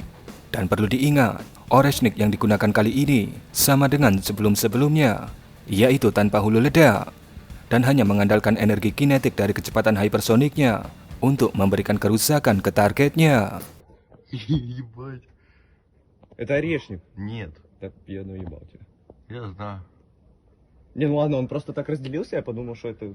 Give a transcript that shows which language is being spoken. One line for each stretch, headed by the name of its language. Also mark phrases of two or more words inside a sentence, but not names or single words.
Indonesian: Dan perlu diingat, Oreshnik yang digunakan kali ini sama dengan sebelum-sebelumnya, yaitu tanpa hulu ledak dan hanya mengandalkan energi kinetik dari kecepatan hypersoniknya untuk memberikan kerusakan ke targetnya.
Russian: Ебать. Это орешник. Нет, Так я наебал тебя. я знаю. Не, ну ладно, он просто так разделился, я подумал, что это...